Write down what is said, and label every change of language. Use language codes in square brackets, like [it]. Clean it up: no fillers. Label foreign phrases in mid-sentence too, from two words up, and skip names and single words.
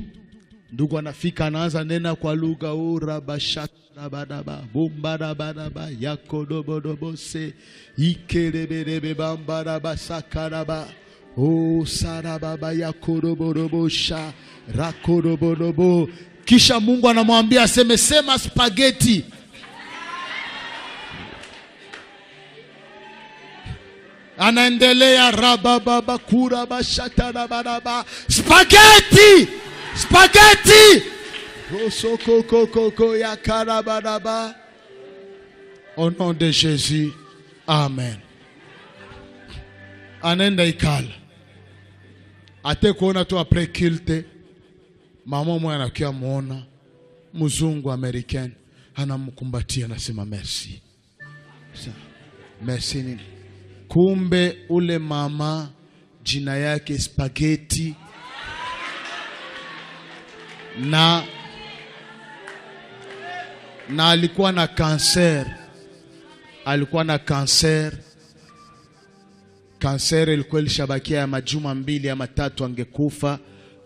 [sw] Ndugu anafika anaanza nena kwa lugha ura bashaka badaba bombara badaba yakodobodobose ikerebebe bambara basakaraba o sarababa yakodobodobosha rakodobodobo. Kisha Mungu anamwambia aseme sema spaghetti. Anaendelea rababa kura bashatara badaba spaghetti. [fr] Spaghetti! Au nom de Jésus, amen. [sw] Anenda ikala. Ate kuona tu après kilte, mama mwana anakia muona, mzungu American, anamkumbatia anasema merci. Merci nini? Kumbe ule mama jina yake spaghetti. Na alikuwa na cancer. Alikuwa na cancer. Cancer ilikuwa ilishabakia ya majuma 2 ama 3 angekufa.